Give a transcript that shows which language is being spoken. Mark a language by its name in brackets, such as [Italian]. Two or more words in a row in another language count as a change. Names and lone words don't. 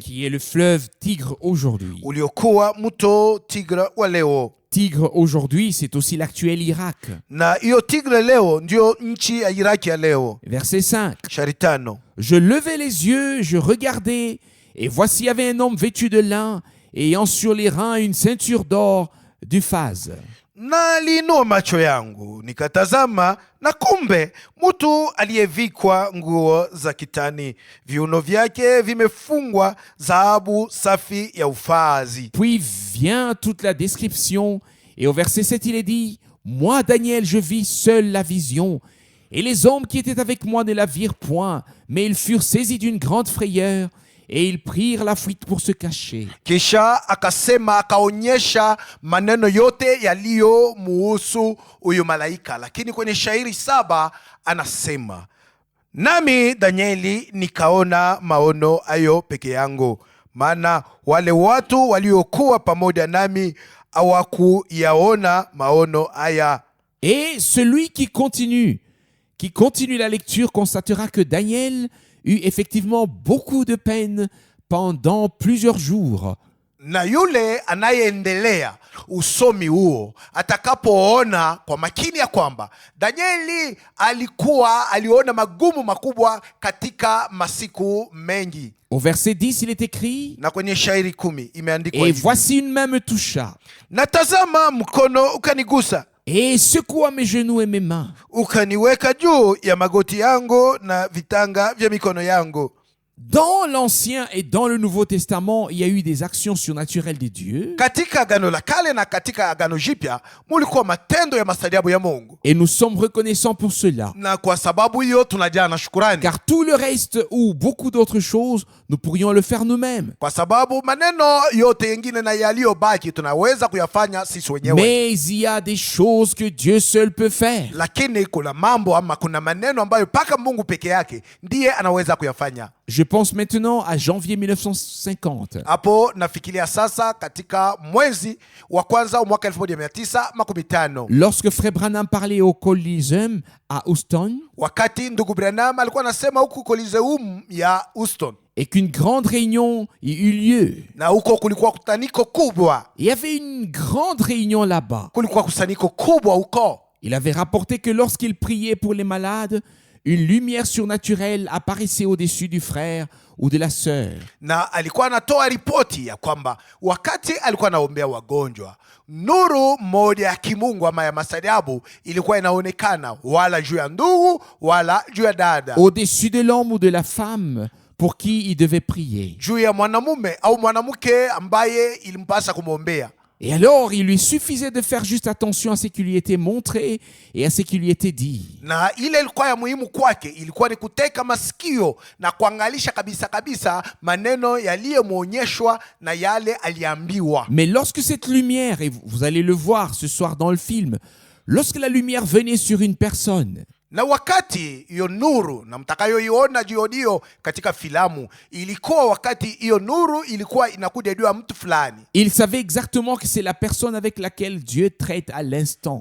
[French] qui est le fleuve Tigre aujourd'hui. [Swahili] uliokuwa mto Tigre wa leo. [French] Tigre aujourd'hui, c'est aussi l'actuel Irak. [Swahili] Na hiyo Tigre leo ndio nchi ya Iraki ya leo. [French] Verset 5. [Swahili] Shairi 5. [French] Je levai les yeux, je regardais, et voici il y avait un homme vêtu de lin, ayant sur les reins une ceinture d'or d'Uphaz. [Swahili] Naliinua macho yangu nikatazama, na kumbe mtu aliyevikwa nguo za kitani, viuno vyake vimefungwa dhahabu safi ya Ufazi. [French] Puis vient toute la description, et au verset 7 il est dit, moi Daniel je vis seul la vision, et les hommes qui étaient avec moi ne la virent point, mais ils furent saisis d'une grande frayeur, et ils prirent la fuite pour se cacher. [Swahili] Kisha akasema, akaonyesha maneno yote yaliyo muhusu huyu malaika. Lakini kwenye shairi 7 anasema, nami Danieli nikaona maono hayo peke yangu, maana wale watu waliokuwa pamoja nami hawakuyaona maono haya. [French] Et celui qui continue la lecture constatera que Daniel eut effectivement beaucoup de peine pendant plusieurs jours. [Swahili] Na yule anayeendelea usomi huo atakapoona kwa makini ya kwamba Danieli aliona magumu makubwa katika masiku mengi. [French] Au verset 10, il est écrit: [Swahili] Na kwenye shairi 10 imeandikwa [French] Et [Swahili] hivi: [French] voici une main me toucha, [Swahili] na tazama mkono ukanigusa, [French] et secoua mes genoux et mes mains. [Swahili] ukaniweka juu ya magoti yangu na vitanga vya mikono yangu. [French] Dans l'Ancien et dans le Nouveau Testament, il y a eu des actions surnaturelles de Dieu. [Swahili] Katika Agano la Kale na katika Agano Jipya mulikuwa matendo ya maajabu ya Mungu, [French] Et nous sommes reconnaissants pour cela. [Swahili] na kwa sababu hiyo tunajaa na shukurani, [French] Car tout le reste ou beaucoup d'autres choses, nous pourrions le faire nous-mêmes. [Swahili] kwa sababu maneno yote yengine na yaliyobaki tunaweza kuyafanya sisi wenyewe. [French] Mais il y a des choses que Dieu seul peut faire. [Swahili] Lakini kuna mambo ama kuna maneno ambayo mpaka Mungu peke yake ndiye anaweza kuyafanya. [French] Je pense maintenant à janvier 1950. [Swahili] Hapo nafikiria sasa katika mwezi wa kwanza mwaka 1950, [French] Lorsque Frère Branham parlait au Coliseum à Houston [Swahili] wakati ndugu Branham alikuwa anasema huku Coliseum ya Houston, [French] et qu'une grande réunion y eut lieu. [Swahili] na huko kulikuwa kutaniko kubwa, [French] Il y avait une grande réunion là-bas. [Swahili] kulikuwa kusanyiko kubwa huko. [French] Il avait rapporté que lorsqu'il priait pour les malades, une lumière surnaturelle apparaissait au-dessus du frère ou de la sœur. [Swahili] Na alikuwa anatoa ripoti ya kwamba wakati alikuwa anaombea wagonjwa, nuru moja ya kimungu ama ya masadabu ilikuwa inaonekana, wala juu ya ndugu wala juu ya dada, [French] Au-dessus de l'homme ou de la femme pour qui il devait prier. [Swahili] juu ya mwanamume au mwanamke ambaye ilimpasa kumwombea. [French] Et alors, il lui suffisait de faire juste attention à ce qui lui était montré et à ce qui lui était dit. [Swahili] Na ile ilikuwa ya muhimu kwake, ilikuwa ni kuteka masikio na kuangalisha kabisa kabisa maneno yaliyomwonyeshwa na yale aliambiwa. [French] Mais lorsque cette lumière, et vous allez le voir ce soir dans le film, lorsque la lumière venait sur une personne, [Swahili] Na wakati hiyo nuru na mtakayoiona jioni katika filamu, ilikuwa wakati hiyo nuru ilikuwa inakuja juu ya mtu fulani, [French] il savait exactement que c'est la personne avec laquelle Dieu traite à l'instant.